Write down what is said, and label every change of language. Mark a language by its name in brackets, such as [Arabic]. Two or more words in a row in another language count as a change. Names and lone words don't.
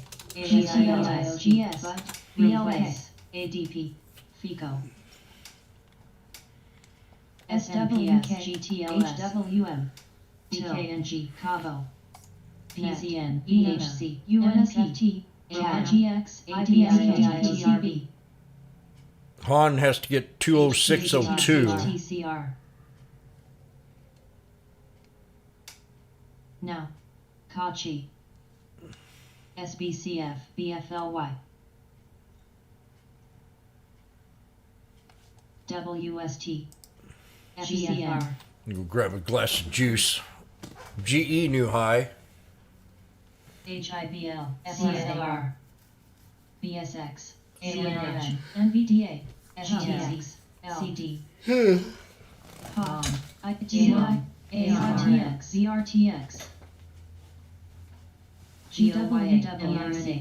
[English] GTLS. GS. VLS. ADP. FICO. SWK. GTLS. HWM. BKNG. Cavo. PZN. EHC. UNSFT. RGX. IDSK. Han has to get 206.02. TCR. Now. Kachi. SBCF, BFLY. WST. GFR. Go grab a glass of juice. GE new high. HIBL. CSAR. BSX. ANH. NVDA. STX. CD. POM. ITI. ARTX. VRTX. GWWRNA.